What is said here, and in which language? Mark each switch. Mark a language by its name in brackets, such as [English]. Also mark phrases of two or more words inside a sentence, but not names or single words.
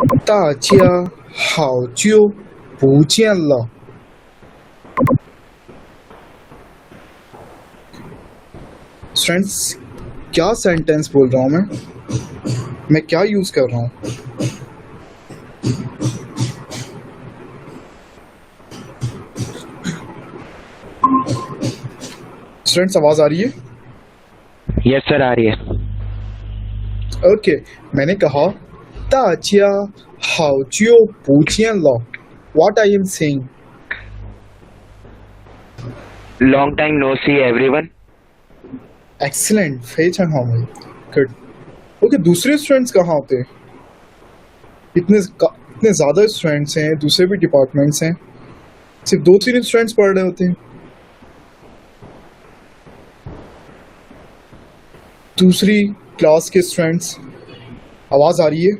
[Chinese] 大家好久不见了。 [Urdu] فرینڈز، کیا سینٹینس بول رہا ہوں میں کیا یوز کر رہا ہوں? سٹوڈنٹس، آواز آ رہی ہے? [English] Yes sir, [Urdu] آ رہی ہے. اوکے، میں نے کہا [Chinese] 大家好久不见了。 [English] What I am saying? Long time no see everyone. Excellent, [Chinese] 非常好 भाई, good. [Urdu] اوکے، دوسرے سٹوڈنٹس کہاں ہوتے ہیں؟ اتنے زیادہ سٹوڈنٹس ہیں، دوسرے بھی ڈیپارٹمنٹس ہیں، صرف 2-3 سٹوڈنٹس پڑھ رہے ہوتے ہیں. دوسری کلاس کے سٹوڈنٹس، آواز آ رہی ہے?